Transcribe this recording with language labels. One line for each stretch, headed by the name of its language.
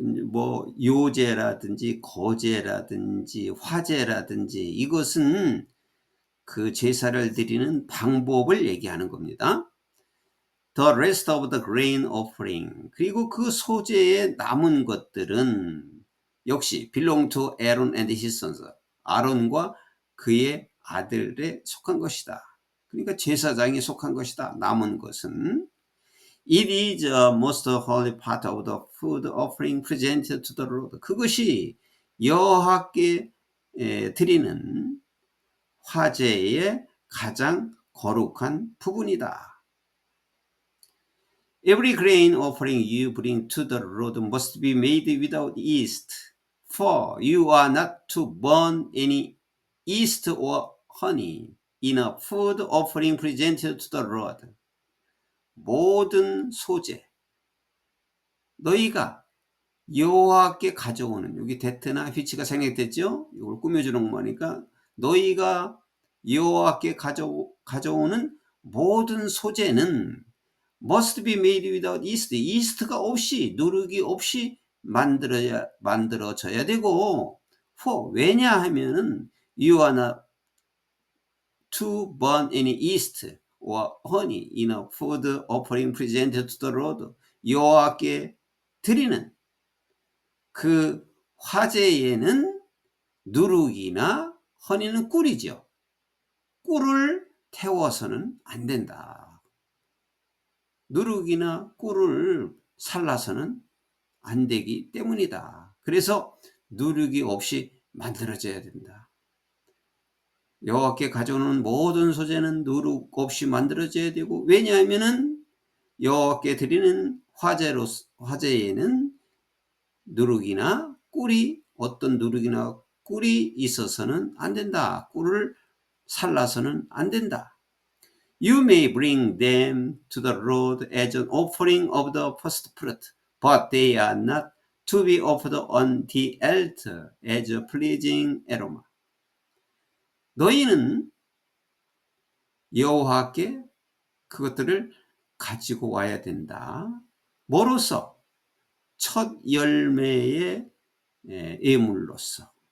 Korean: 뭐 요제라든지 거제라든지 화제라든지 이것은 그 제사를 드리는 방법을 얘기하는 겁니다.
English: The rest of the grain offering
Korean: 그리고 그 소재의 남은 것들은 역시
English: belong to Aaron and his sons
Korean: 아론과 그의 아들에 속한 것이다. 그러니까 제사장에 속한 것이다. 남은 것은
English: It is a most holy part of the food offering presented to the Lord.
Korean: 그것이 여호와께 드리는 화제의 가장 거룩한 부분이다.
English: Every grain offering you bring to the Lord must be made without yeast, for you are not to burn any yeast or honey in a food offering presented to the Lord.
Korean: 모든 소재, 너희가 여호와께 가져오는 여기 데트나 휘치가 생략됐죠? 이걸 꾸며주는 거니까 너희가 여호와께 가져오는 모든 소재는
English: must be made without yeast.
Korean: yeast가 없이 누룩이 없이 만들어져야 되고
English: for
Korean: 왜냐하면은
English: you are not to burn any yeast or honey in a food offering presented to the Lord.
Korean: 여호와께 드리는 그 화제에는 누룩이나 허니는 꿀이죠. 꿀을 태워서는 안 된다. 누룩이나 꿀을 살라서는 안 되기 때문이다. 그래서 누룩이 없이 만들어져야 된다. 여호와께 가져오는 모든 소재는 누룩 없이 만들어져야 되고 왜냐하면은 여호와께 드리는 화제에는 누룩이나 꿀이 어떤 누룩이나 꿀이 있어서는 안 된다. 꿀을 살라서는 안 된다.
English: You may bring them to the Lord as an offering of the first fruit, but they are not to be offered on the altar as a pleasing aroma.
Korean: 너희는 여호와께 그것들을 가지고 와야 된다. 뭐로써? 첫 열매의 예물로서.